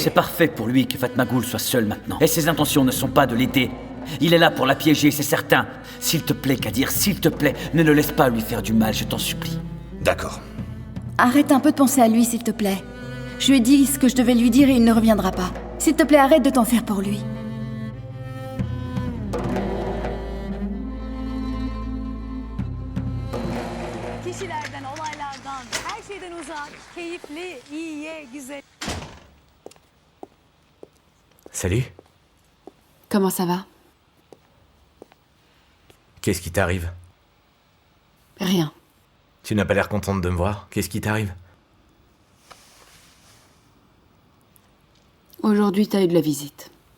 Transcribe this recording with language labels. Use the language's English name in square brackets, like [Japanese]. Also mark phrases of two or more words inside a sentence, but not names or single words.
[French] C'est parfait pour lui que Fatmagoul soit seul maintenant. Et ses intentions ne sont pas de l'aider. Il est là pour la piéger, c'est certain. S'il te plaît, Kadir, s'il te plaît, ne le laisse pas lui faire du mal, je t'en supplie. D'accord. Arrête un peu de penser à lui, s'il te plaît. Je lui ai dit ce que je devais lui dire et il ne reviendra pas. S'il te plaît, arrête de t'en faire pour lui. [Turkish] Kişilerden, olaylardan, her şeyden uzak, keyifli, iyiye, güzel. [French] Salut. Comment ça va? Qu'est-ce qui t'arrive? Rien. Tu n'as pas l'air contente de me voir. Qu'est-ce qui t'arrive? Aujourd'hui, t'as eu de la visite.